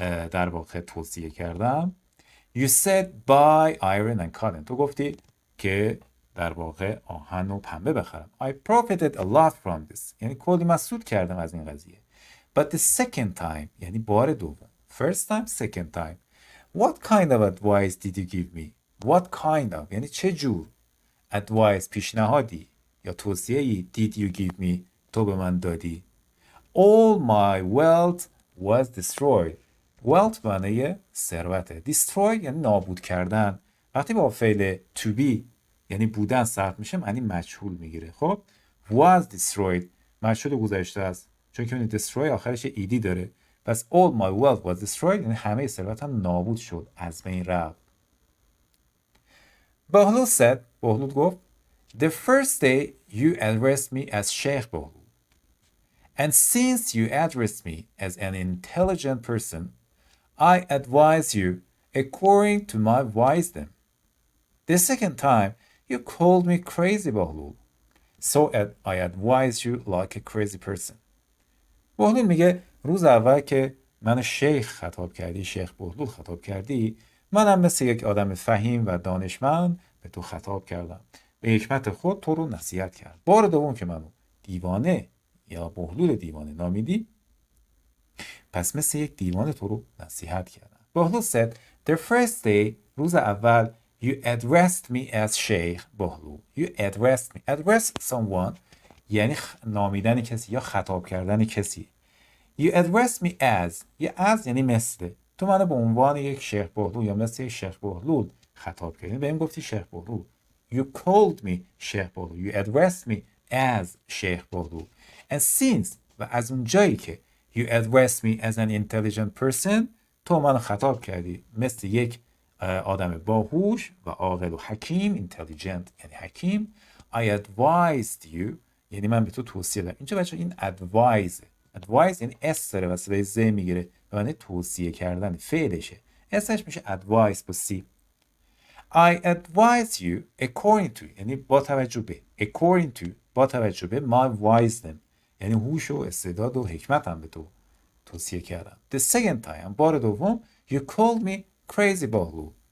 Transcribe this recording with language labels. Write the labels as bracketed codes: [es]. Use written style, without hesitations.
[fa] در واقع توصیه کردم [en] You said buy iron and cotton [fa] تو گفتی که در واقع آهن و پنبه بخرم [en] I profited a lot from this [fa] یعنی کلی من سود کردم از این قضیه [en] But the second time [fa] یعنی بار دوم [en] First time, second time What kind of advice did you give me? What kind of [fa] یعنی چه جور advice پیشنهادی یا توصیه‌ای [en] did you give me [fa] تو به من دادی [en] All my wealth was destroyed [fa] wealth معنی ثروته destroy یعنی نابود کردن وقتی با فعل to be یعنی بودن صرف میشه معنی مجهول میگیره خب [en] was destroyed [fa] مجهول گذشته است چون که destroy آخرش ایدی داره پس [en] all my wealth was destroyed [fa] یعنی همه ثروتم نابود شد از بین رفت بهلول گفت [en] The first day you addressed me as Sheikh Behul and since you addressed me as an intelligent person I advise you according to my wisdom The second time you called me crazy Behul So I advise you like a crazy person. [fa] بهلول میگه روز اول که منو شیخ خطاب کردی، شیخ بهلول خطاب کردی، منم مثل یک آدم فهیم و دانشمند به تو خطاب کردم. به حکمت خود تو رو نصیحت کرد. بار دوم که منو دیوانه یا بهلول دیوانه نامیدی، پس مثل یک دیوانه تو رو نصیحت کردم. [en] بهلول said, the first day, [fa] روز اول, [en] you addressed me as شیخ بهلول. You addressed me. Address someone [fa] یعنی نامیدن کسی یا خطاب کردن کسی. [en] You addressed me as. [fa] یه as یعنی مثل. تو منو به عنوان یک شیخ بهلول یا مثل یک شیخ بهلول خطاب کردی. به این گفتی شیخ بهلول. [en] You called me شیخ بهلول. You addressed me as شیخ بهلول. And since [fa] و از اون جایی که [en] you addressed me as an intelligent person [fa] تو منو خطاب کردی مثل یک آدم باهوش و عاقل و حکیم. intelligent یعنی حکیم. [en] I advised you [fa] یعنی من به تو توصیه دادم. اینجا بچه این advise یعنی اس داره و صدای ز میگیره به معنی توصیه کردن، فعلشه. اسش میشه advice با سی. [en] I advise you according to [fa] یعنی با توجه به. [en] according to [fa] با توجه به [en] my wisdom [fa] یعنی هوش و استعداد و حکمتم به تو توصیه کردم. [en] The second time [fa] بار دوم [en] you called me crazy بهلول.